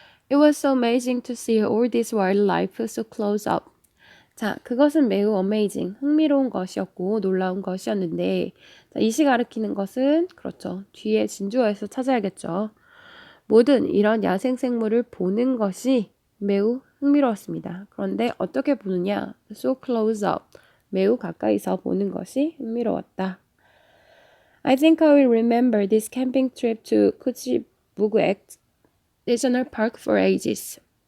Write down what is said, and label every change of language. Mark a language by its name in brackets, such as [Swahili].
[English] It was so amazing to see all this wildlife so close up. [Korean] 자, 그것은 매우 amazing, 흥미로운 것이었고 놀라운 것이었는데 자, 이시 가리키는 것은 그렇죠. 뒤에 진주어에서 찾아야겠죠. 모든 이런 야생생물을 보는 것이 매우 흥미로웠습니다. 그런데 어떻게 보느냐? [English] So close up, [Korean] 매우 가까이서 보는 것이 흥미로웠다. [English] I think I will remember this camping trip to Kuchibugek National Park for ages.